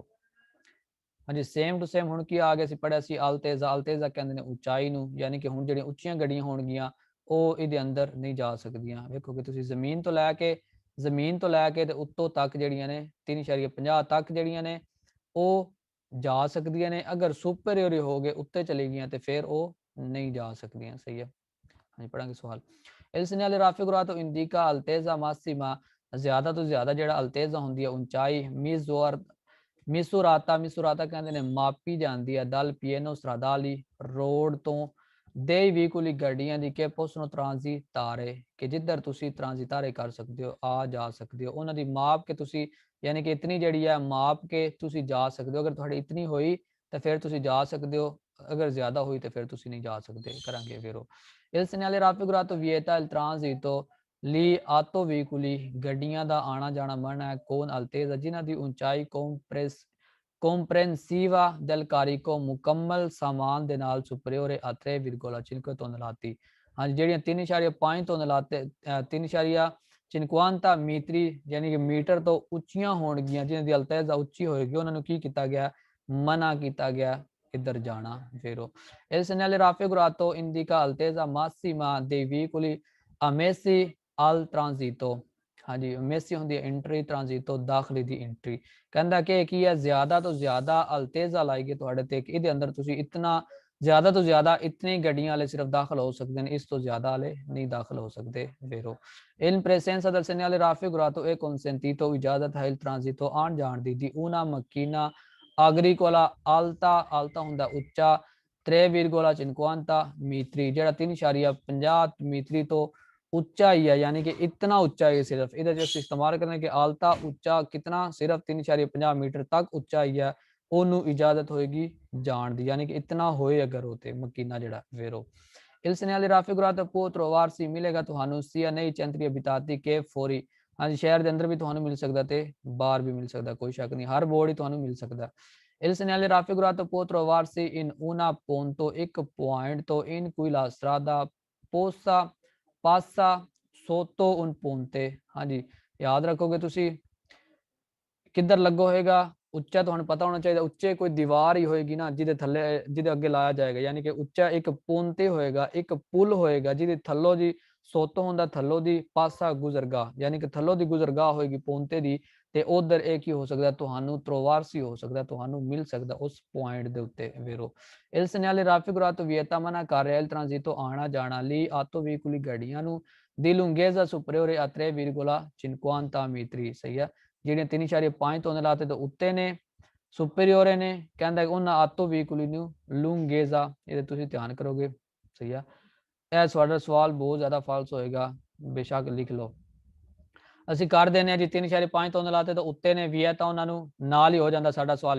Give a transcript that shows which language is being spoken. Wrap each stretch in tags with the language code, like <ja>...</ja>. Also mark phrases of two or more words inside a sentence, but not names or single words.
<pa>ਹਾਂਜੀ ਸੇਮ ਟੂ ਸੇਮ ਹੁਣ ਕੀ ਆ ਗਿਆ ਸੀ, ਪੜਿਆ ਸੀ ਅਲਤੇਜ਼ਾ, ਅਲਤੇਜ਼ਾ ਕਹਿੰਦੇ ਨੇ ਉਚਾਈ ਨੂੰ, ਯਾਨੀ ਕਿ ਹੁਣ ਜਿਹੜੀਆਂ ਉੱਚੀਆਂ ਗੱਡੀਆਂ ਹੋਣਗੀਆਂ ਉਹ ਇਹਦੇ ਅੰਦਰ ਨਹੀਂ ਜਾ ਸਕਦੀਆਂ। ਵੇਖੋਗੇ ਤੁਸੀਂ ਜ਼ਮੀਨ ਤੋਂ ਲੈ ਕੇ ਤੇ ਉੱਤੋਂ ਤੱਕ ਜਿਹੜੀਆਂ ਨੇ 3.50 ਤੱਕ ਜਿਹੜੀਆਂ ਨੇ ਉਹ ਜਾ ਸਕਦੀਆਂ ਨੇ। ਅਗਰ ਸੁਪਰੀਅਰ ਹੋ ਗਏ, ਉੱਤੇ ਚਲੀ ਗਈਆਂ ਤੇ ਫਿਰ ਉਹ ਨਹੀਂ ਜਾ ਸਕਦੀਆਂ, ਸਹੀ ਹੈ। ਹਾਂਜੀ ਪੜਾਂਗੇ ਸਵਾਲ।</pa> <it>il segnale raffigurato indica altezza massima,</it> <pa>ਜ਼ਿਆਦਾ ਤੋਂ ਜ਼ਿਆਦਾ ਜਿਹੜਾ ਅਲਤੇਜ਼ਾ ਹੁੰਦੀ ਹੈ ਉਚਾਈ, ਮਿਸੂਰਾਤਾ ਕਹਿੰਦੇ ਨੇ ਮਾਪੀ ਜਾਂਦੀ ਹੈ,</pa> <it>dal piano stradale</it> <pa>ਰੋਡ ਤੋਂ, ਦੇ ਵਹੀਕੁਲੀ ਗੱਡੀਆਂ ਦੀ, ਕਿ</pa> <it>possono transitare,</it> <pa>ਕਿ ਜਿੱਧਰ ਤੁਸੀਂ ਟ੍ਰਾਂਜ਼ਿਟਾਰੇ ਕਰ ਸਕਦੇ ਹੋ, ਆ ਜਾ ਸਕਦੇ ਹੋ, ਉਹਨਾਂ ਦੀ ਮਾਪ ਕੇ ਤੁਸੀਂ, ਯਾਨੀ ਕਿ ਇਤਨੀ ਜਿਹੜੀ ਹੈ ਮਾਪ ਕੇ ਤੁਸੀਂ ਜਾ ਸਕਦੇ ਹੋ। ਅਗਰ ਤੁਹਾਡੀ ਇਤਨੀ ਹੋਈ ਤਾਂ ਫਿਰ ਤੁਸੀਂ ਜਾ ਸਕਦੇ ਹੋ, ਅਗਰ ਜ਼ਿਆਦਾ ਹੋਈ ਤਾਂ ਫਿਰ ਤੁਸੀਂ ਨਹੀਂ ਜਾ ਸਕਦੇ, ਕਰਾਂਗੇ ਫਿਰ ਉਹ।</pa> <it>il segnale raffigurato vieta il transito</it> <pa>ਲਈ ਆਟੋ ਵਹੀਕੁਲੀ, ਗੱਡੀਆਂ ਦਾ ਆਣਾ ਜਾਣਾ ਮਨਾ ਹੈ,</pa> <it>con altezza,</it> <pa>ਜਿਨ੍ਹਾਂ ਦੀ ਉਚਾਈ ਕੰਪ੍ਰੈਂਸੀਵਾ</pa> <it>del carico,</it> <pa>ਮੁਕੰਮਲ ਸਾਮਾਨ ਦੇ ਨਾਲ, ਸੁਪਰੀਓਰੇ</pa> <it>a 3,5 tonnellate,</it> <pa>ਹਾਂਜੀ ਜਿਹੜੀਆਂ 3.5 tonnellate 3.50 ਮੀਟਰੀ ਯਾਨੀ ਕਿ ਮੀਟਰ ਤੋਂ ਉੱਚੀਆਂ ਹੋਣਗੀਆਂ, ਜਿਨ੍ਹਾਂ ਦੀ ਅਲਤੇਜ਼ਾ ਉੱਚੀ ਹੋਏਗੀ, ਉਹਨਾਂ ਨੂੰ ਕੀ ਕੀਤਾ ਗਿਆ, ਮਨਾ ਕੀਤਾ ਗਿਆ ਇੱਧਰ ਜਾਣਾ। ਫਿਰ ਉਹ</pa> <it>il segnale raffigurato indica altezza massima dei veicoli ammessi al transito,</it> <pa>ਹਾਂਜੀ ਮੈਸੀ ਹੁੰਦੀ ਹੈ ਐਂਟਰੀ, ਟ੍ਰਾਂਜ਼ਿਟੋ ਦਾਖਲੀ ਦੀ ਐਂਟਰੀ। ਕਹਿੰਦਾ ਕਿ ਕੀ ਹੈ, ਜ਼ਿਆਦਾ ਤੋਂ ਜ਼ਿਆਦਾ ਅਲਤੇਜ਼ਾ ਲਾਏਗੀ ਤੁਹਾਡੇ ਤੇ, ਕਿ ਇਹਦੇ ਅੰਦਰ ਤੁਸੀਂ ਇਤਨਾ ਜ਼ਿਆਦਾ ਤੋਂ ਜ਼ਿਆਦਾ ਇਤਨੀ ਗੱਡੀਆਂ ਵਾਲੇ ਸਿਰਫ ਦਾਖਲ ਹੋ ਸਕਦੇ ਨੇ, ਇਸ ਤੋਂ ਜ਼ਿਆਦਾ ਵਾਲੇ ਨਹੀਂ ਦਾਖਲ ਹੋ ਸਕਦੇ। ਵੇਰੋ</pa> <it>in presenza del segnale raffigurato è consentito,</it> <pa>ਇਜਾਜ਼ਤ ਹੈ</pa> <it>il transito</it> <pa>ਆਉਣ ਜਾਣ ਦੀ</pa> <it>una macchina agricola alta, alta</it> <pa>ਹੁੰਦਾ ਉੱਚਾ, 3,50 ਮੀਟਰੀ, ਜਿਹੜਾ 3.50 ਮੀਟਰੀ ਤੋਂ ਉੱਚਾ ਹੀ ਹੈ, ਯਾਨੀ ਕਿ ਇਤਨਾ ਉੱਚਾ ਹੀ ਸਿਰਫ ਇਹਦਾ ਜੋ ਇਸਤੇਮਾਲ ਕਰਨੇ ਕਿ ਆਲਤਾ ਉੱਚਾ ਕਿਤਨਾ, ਸਿਰਫ 3.50 ਮੀਟਰ ਤੱਕ ਉੱਚਾ ਹੀ ਹੈ, ਉਹਨੂੰ ਇਜਾਜ਼ਤ ਹੋਏਗੀ ਜਾਣ ਦੀ, ਯਾਨੀ ਕਿ ਇਤਨਾ ਹੋਏ ਅਗਰ ਹੋਤੇ ਮਕੀਨਾ ਜਿਹੜਾ ਵੇਰੋ।</pa> <it>il segnale raffigurato può trovarsi,</it> <pa>ਮਿਲੇਗਾ ਤੁਹਾਨੂੰ</pa> <it>sia nei centri abitati che fuori,</it> <pa>ਹਾਂਜੀ ਸ਼ਹਿਰ ਦੇ ਅੰਦਰ ਵੀ ਤੁਹਾਨੂੰ ਮਿਲ ਸਕਦਾ ਤੇ ਬਾਹਰ ਵੀ ਮਿਲ ਸਕਦਾ, ਕੋਈ ਸ਼ੱਕ ਨਹੀਂ, ਹਰ ਬੋਰਡ ਹੀ ਤੁਹਾਨੂੰ ਮਿਲ ਸਕਦਾ।</pa> <it>il segnale raffigurato può trovarsi in una punto,</it> <pa>ਇੱਕ ਪੁਆਇੰਟ ਤੋਂ,</pa> <it>in cui la strada passa sotto un ponte,</it> <pa>ਹਾਂਜੀ ਯਾਦ ਰੱਖੋਗੇ ਤੁਸੀਂ ਕਿੱਧਰ ਲੱਗੋ ਹੋਏਗਾ, ਉੱਚਾ ਤੁਹਾਨੂੰ ਪਤਾ ਹੋਣਾ ਚਾਹੀਦਾ, ਉੱਚੇ ਕੋਈ ਦੀਵਾਰ ਹੀ ਹੋਏਗੀ ਨਾ ਜਿਹਦੇ ਥੱਲੇ, ਜਿਹਦੇ ਅੱਗੇ ਲਾਇਆ ਜਾਏਗਾ, ਯਾਨੀ ਕਿ ਉੱਚਾ ਇੱਕ ਪੋਂਤੇ ਹੋਏਗਾ, ਇੱਕ ਪੁਲ ਹੋਏਗਾ ਜਿਹਦੇ ਥੱਲੋਂ ਦੀ ਸੋਤੋ ਹੁੰਦਾ, ਥੱਲੋਂ ਦੀ ਪਾਸਾ ਗੁਜ਼ਰਗਾ, ਯਾਨੀ ਕਿ ਥੱਲੋਂ ਦੀ ਗੁਜ਼ਰਗਾ ਹੋਏਗੀ ਪੋਂਤੇ ਦੀ, ਤੇ ਉਧਰ ਇਹ ਕੀ ਹੋ ਸਕਦਾ, ਤੁਹਾਨੂੰ ਟ੍ਰੋਵਾਰਸੀ ਹੋ ਸਕਦਾ, ਤੁਹਾਨੂੰ ਮਿਲ ਸਕਦਾ ਉਸ ਪੁਆਇੰਟ ਦੇ ਉੱਤੇ ਵੇਰੋ।</pa> <it>il segnale raffigurato vieta,</it> <pa>ਮਨਾ ਕਰ ਰਿਹਾ</pa> <it>il transito</it> <pa>ਆਣਾ ਜਾਣਾ ਲਈ ਆਟੋ ਵਹੀਕੁਲੀ ਗੱਡੀਆਂ ਨੂੰ,</pa> <it>di lunghezza superiore a 3,50</it> <pa>ਮੀਟਰੀ, ਸਹੀ ਹੈ, ਜਿਹੜੀਆਂ 3.5 tonnellate ਤੋਂ ਉੱਤੇ ਨੇ ਸੁਪਰੀਓਰੇ ਨੇ ਕਹਿੰਦਾ ਉਹਨਾਂ</pa> <it>auto veicoli</it> <pa>ਨੂੰ ਲੂੰਗੇਜ਼ਾ, ਇਹਦੇ ਤੁਸੀਂ ਧਿਆਨ ਕਰੋਗੇ। ਸਹੀ ਆ, ਇਹ ਤੁਹਾਡਾ ਸਵਾਲ ਬਹੁਤ ਜ਼ਿਆਦਾ ਫਾਲਸ ਹੋਏਗਾ, ਬੇਸ਼ੱਕ ਲਿਖ ਲਓ। ਅਸੀਂ ਕਰ ਦਿੰਦੇ ਹਾਂ ਜੀ 3.5 ਤੋਂ ਲਾਤੇ ਤਾਂ ਉੱਤੇ ਨੇ ਵੀ ਹੈ ਤਾਂ ਉਹਨਾਂ ਨੂੰ ਨਾਲ ਹੀ ਹੋ ਜਾਂਦਾ ਸਾਡਾ ਸਵਾਲ।</pa>